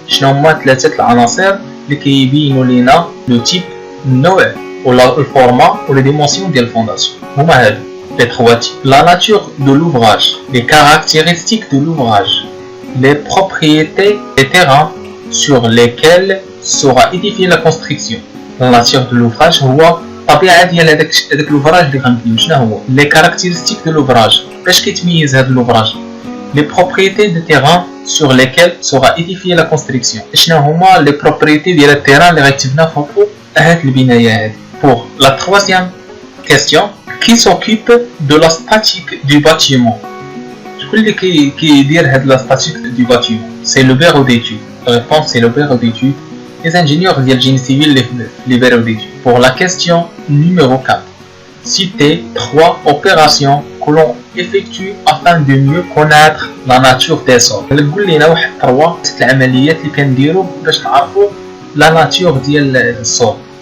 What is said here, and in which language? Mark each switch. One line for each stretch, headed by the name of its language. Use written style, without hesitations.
Arabic: شنو هما ثلاثة العناصر اللي كيبينوا لنا
French: le type,
Arabic: النوع
French: le format ou les dimensions de la fondation. Les trois types. La nature de l'ouvrage, les caractéristiques de l'ouvrage, les propriétés des terrains sur lesquels sera édifiée la construction. La nature de l'ouvrage
Arabic: هو الطبيعة ديال هذاك
French: l'ouvrage
Arabic: اللي غنبنيو. شنو هو
French: les caractéristiques de l'ouvrage؟
Arabic: باش كيتميز هذا
French: l'ouvrage؟ les propriétés de terrain sur lesquels sera édifiée la construction.
Arabic: شنو هما
French: les propriétés
Arabic: ديال التيران اللي غيتبنى فوقو هاد البناية هادي.
French: Pour la troisième question, qui s'occupe de la statique du bâtiment? Qui dit la statique du bâtiment? C'est le bureau d'études. La réponse c'est le bureau d'études. Les ingénieurs du génie civil, les bureaux d'études. Pour la question numéro 4, citez 3 opérations que l'on effectue afin de mieux connaître la nature des sols.
Arabic: نقول لنا واحد 3 العمليات اللي كنديروا باش نعرفوا
French: la nature
Arabic: ديال الصول.